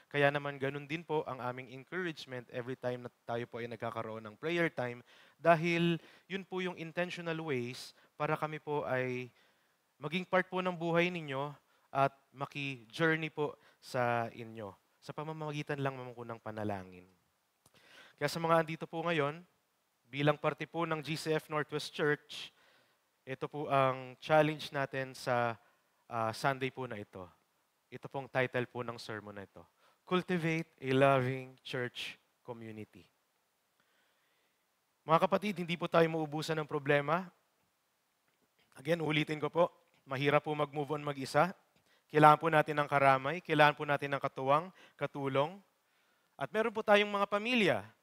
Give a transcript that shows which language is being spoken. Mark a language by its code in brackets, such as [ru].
[tl] Kaya naman ganun din po ang aming encouragement [en] every time [tl] na tayo po ay nagkakaroon ng [en] prayer time [tl] dahil yun po yung [en] intentional ways [tl] para kami po ay maging part po ng buhay ninyo at maki-journey po sa inyo. Sa pamamagitan lang naman po ng panalangin. Kaya sa mga andito po ngayon, bilang parte po ng GCF Northwest Church, ito po ang challenge natin sa Sunday po na ito. Ito pong title po ng sermon na ito. [en] Cultivate a Loving Church Community. [tl] Mga kapatid, hindi po tayo maubusan ng problema. Again, ulitin ko po, mahirap po mag-move on mag-isa. Kailangan po natin ng karamay, kailangan po natin ng katuwang, katulong. At meron po tayong mga pamilya.